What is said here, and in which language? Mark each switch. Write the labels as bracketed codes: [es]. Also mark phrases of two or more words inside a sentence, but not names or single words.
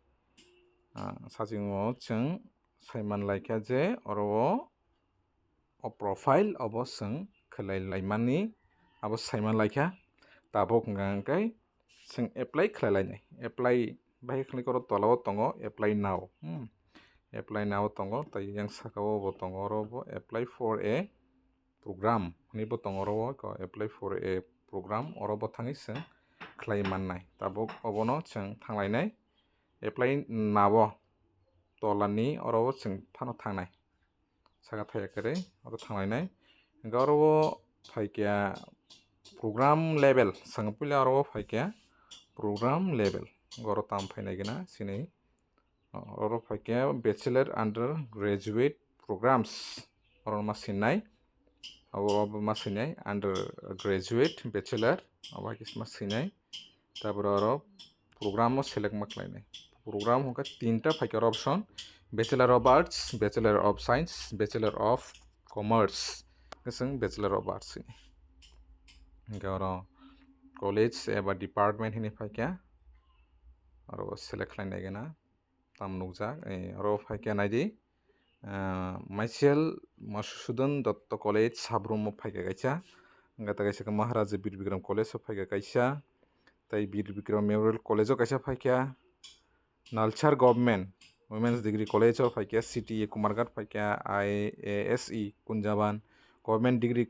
[trp] sajingo chung saiman laikya je oro o profile abo sing khlai laimani abo saiman laikya tabuk hingka kai sing apply khlai lainai apply bai khali koro tola o tongo [en] apply now apply now [trp] tongo tai yang saka o bo tongo oro bo [en] apply for a program [trp] ni bo tongo oro ko [en] apply for a program [trp] oro bo thangi sing khlai mannai tabuk obono chung thanglai [en] apply now [trp] tolani oro chung phano thangnai saka thaya kare oro thanglai hingka oro phaikya [en] program level [trp] sangpili aro phaikya program level goro tam phainai gina sini oro phaikya [en] bachelor undergraduate programs [trp] oro ma sinai abo ma sinai [en] undergraduate bachelor [trp] abo ma sinai tabor oro program o select ma khlainai program hongkha tinta phaikya option [en] bachelor of arts bachelor of science bachelor of commerce [trp] keseng [en] bachelor of arts [trp] hingka oro college eba department hini phaikya oro select khlainai gana tam nukjak oro phaikya naidi Maisial Masudhan Datta College Sabrum o phaikya kaisa hingka tai kaisa Maharaja Bir Bikram College o phaikya kaisa tai Bir Bikram Memorial College o kaisa phaikya Nalchar Government Women's Degree College o phaikya CTA Kumarghat phaikya IASE Kunjaban Government Degree